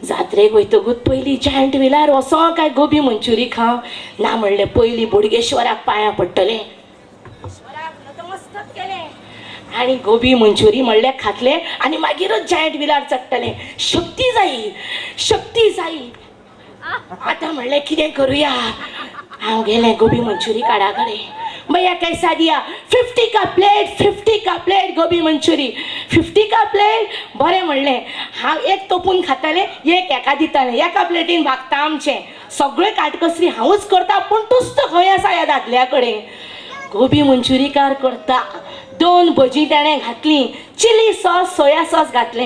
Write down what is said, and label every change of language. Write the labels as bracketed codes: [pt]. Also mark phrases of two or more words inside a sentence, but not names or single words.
[kok] जात्रेक वयतकूच पयलीं जायंट व्हिलार वसो काय गोबी मंचुरी खाव ना म्हणलें पयलीं बोडगेश्वराक पांयां पडटलें. नतमस्तक केलें आनी गोबी मंचुरी म्हणलें खातलें आनी मागीरच जायंट व्हिलार चडटलें. शक्ती जायी. आतां म्हणलें कितें करुया. हांव गेलें गोबी मंचुरी काडा कडेन. [hi] भैया कैसा दिया? 50 का प्लेट गोबी मंचुरी. 50 का प्लेट [kok] बरें म्हणलें. हांव एक तोपून खातालें एक एका दितालें. एका प्लेटीन भागता आमचें. सगळें काटकसरी हांवूच करता पूण तुस्त खंय आसा ह्या दादल्या कडेन. गोबी मंचुरीकार करता. 2 भजी ताणें घातलीं. [en] chilli sauce soya sauce [kok] घातलें.